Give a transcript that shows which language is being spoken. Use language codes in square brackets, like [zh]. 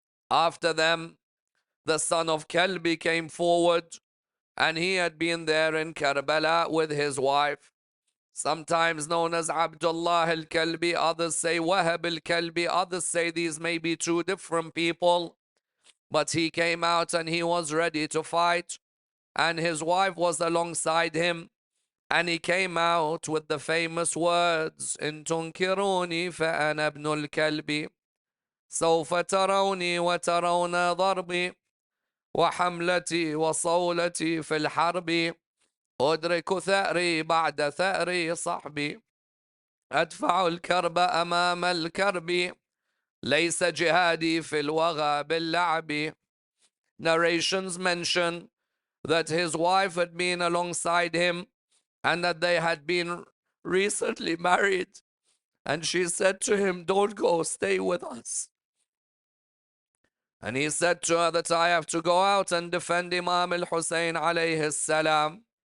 [en] After them, the son of Kalbi came forward, and he had been there in Karbala with his wife, sometimes known as Abdullah al-Kalbi, others say Wahab al-Kalbi, others say these may be two different people. But he came out and he was ready to fight, and his wife was alongside him. And he came out with the famous words, [ar] إن تنكروني فأنا ابن الكلب سوف تروني وترون ضربي وحملتي وصولتي في الحرب أدرك ثأري بعد ثأري صحبي أدفع الكرب أمام الكرب ليس جهادي في الوغى باللعب. [en] Narrations mention that his wife had been alongside him and that they had been recently married. And she said to him, don't go, stay with us. And he said to her that I have to go out and defend Imam Hussain alayhi salam.